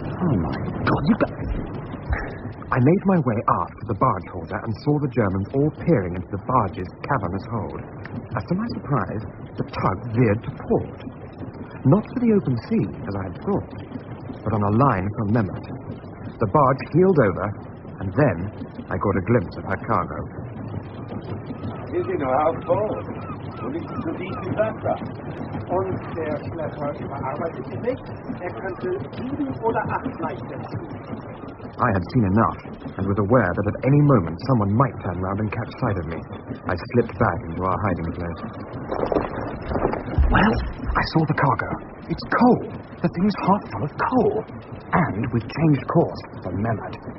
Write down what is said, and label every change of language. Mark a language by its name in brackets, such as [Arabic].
[English] Oh, my God, you've got... I made my way aft to the barge holder and saw the Germans all peering into the barge's cavernous hold. As to my surprise, the tug veered to port. Not for the open sea, as I had thought, but on a line from Memmert. The barge heeled over, and then I caught a glimpse of her cargo. Is it how full? [German] Und ist zu diesem Wasser. Und der Schlepper überarbeitet sich nicht. Könnte 7 oder 8 Leichter ziehen. [English] I had seen enough, and was aware that at any moment someone might turn round and catch sight of me. I slipped back into our hiding place. Well, I saw the cargo. It's coal. The thing's half full of coal. And we've changed course for Memmert.